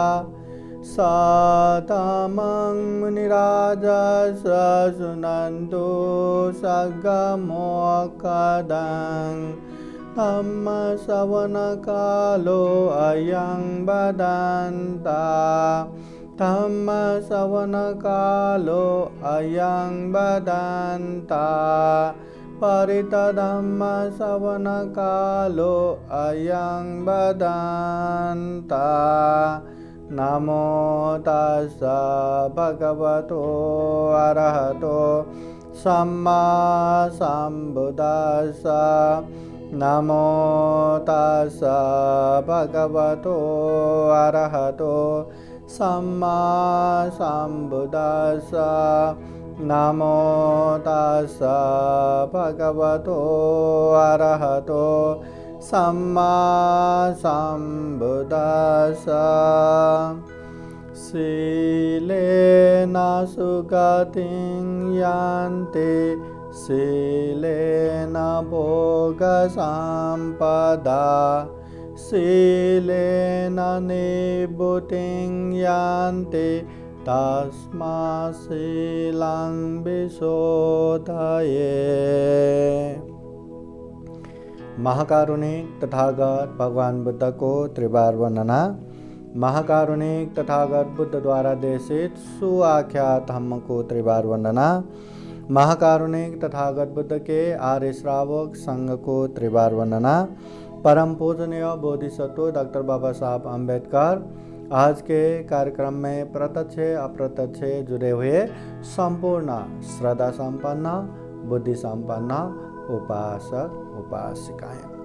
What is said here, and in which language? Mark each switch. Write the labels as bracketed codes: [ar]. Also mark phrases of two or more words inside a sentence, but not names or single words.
[pi] सततं मुनिराजः शृण्वन्तु सद्गमोक्तं धम्मश्रवणकालो अयं वदन्ता धम्मश्रवणकालो अयं वदन्ता परितधम्मश्रवणकालो अयं वदन्ता। नमो तस्स भगवतो अरहतो सम्मा सम्बुद्दस्स। नमो तस्स भगवतो अरहतो सम्मा सम्बुद्दस्स। नमो तस्स भगवतो अरहतो सम्मा सम्बुद्दस्स। शीलेन सुगतिं यान्ति शीलेन भोगसम्पदा शीलेन निभृतिं यान्ति तस्मात् शीलं विशोधयेत्। [hi] महाकारुणिक तथागत भगवान बुद्ध को त्रिवार वंदना। महाकारुणिक तथागत बुद्ध द्वारा देशित सुआख्यात धम्म को त्रिवार वंदना। महाकारुणिक तथागत बुद्ध के आर्य श्रावक संघ को त्रिवार वंदना। परम पूजनीय बोधिसत्व डॉक्टर बाबा साहब अम्बेडकर आज के कार्यक्रम में प्रत्यक्ष अप्रत्यक्ष जुड़े हुए संपूर्ण श्रद्धा संपन्न बुद्धि संपन्न उपासक उपासिकाएं।